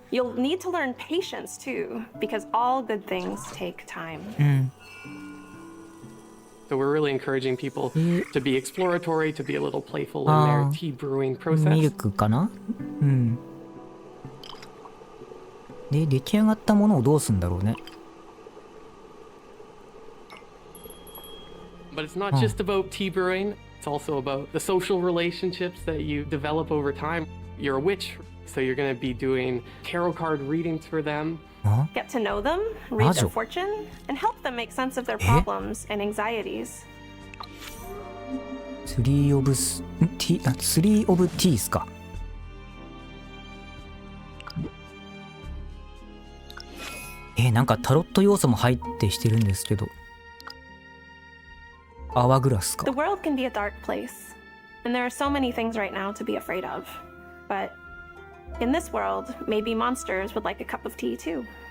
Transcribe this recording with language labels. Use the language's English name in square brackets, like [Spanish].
[English] You'll need to learn patience too, because all good things take time. So we're really encouraging people to be exploratory, to be a little playful in their tea brewing process. [Japanese] ミルクかな。で、出来上がったものをどうすんだろうね。 [English] But it's not just about tea brewing. It's also about the social relationships that you develop over time. You're a witch, so you're going to be doing tarot card readings for them. Get to know them, read their fortune, and help them make sense of their problems and anxieties. [Japanese] ツリーオブティースか。なんかタロット要素も入ってしてるんですけど。アワーグラスか。 [English] The world can be a dark place, and there are so many things right now to be afraid of. But in this world, maybe monsters would like a cup of tea too.